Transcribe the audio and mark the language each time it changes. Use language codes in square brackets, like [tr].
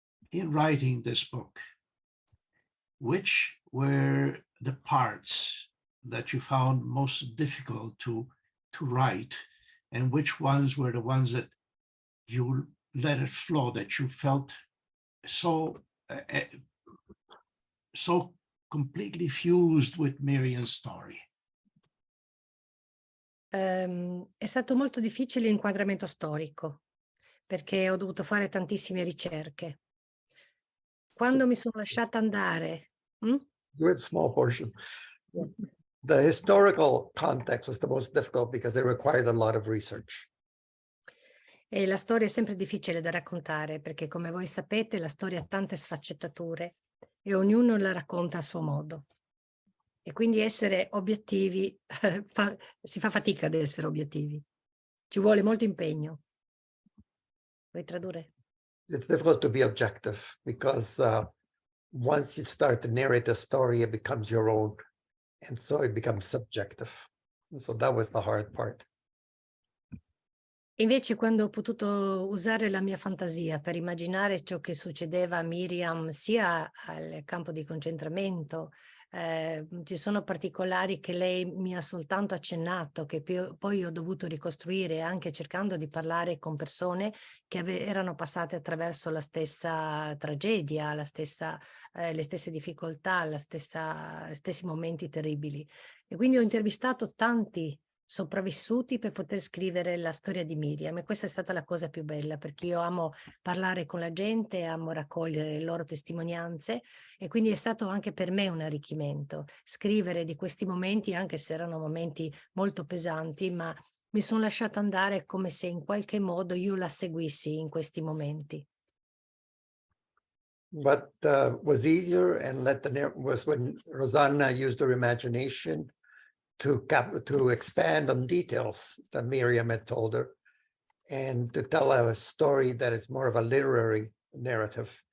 [en] In writing this book, which were the parts that you found most difficult to write, and which ones were the ones that you let it flow, that you felt so so completely fused with Miriam's story? [it] È stato molto difficile l'inquadramento storico, perché ho dovuto fare tantissime ricerche. Quando mi sono lasciata andare, [en] Good small portion. The historical context was the most difficult because it required a lot of research. [it] e la storia è sempre difficile da raccontare, perché come voi sapete la storia ha tante sfaccettature e ognuno la racconta a suo modo. E quindi essere obiettivi, si fa fatica ad essere obiettivi. Ci vuole molto impegno. Vuoi tradurre? [en] It's difficult to be objective because once you start to narrate a story, it becomes your own. And so it becomes subjective. So that was the hard part. Invece quando ho potuto usare la mia fantasia per immaginare ciò che succedeva a Miriam sia al campo di concentramento, ci sono particolari che lei mi ha soltanto accennato, che poi ho dovuto ricostruire anche cercando di parlare con persone che erano passate attraverso la stessa tragedia, le stesse difficoltà, gli stessi momenti terribili. E quindi ho intervistato tanti sopravvissuti per poter scrivere la storia di Miriam, e questa è stata la cosa più bella, perché io amo parlare con la gente, amo raccogliere le loro testimonianze, e quindi è stato anche per me un arricchimento scrivere di questi momenti, anche se erano momenti molto pesanti, ma mi sono lasciata andare come se in qualche modo io la seguissi in questi momenti. What was easier and was when Rosanna used her imagination to expand on details that Miriam had told her, and to tell a story that is more of a literary narrative.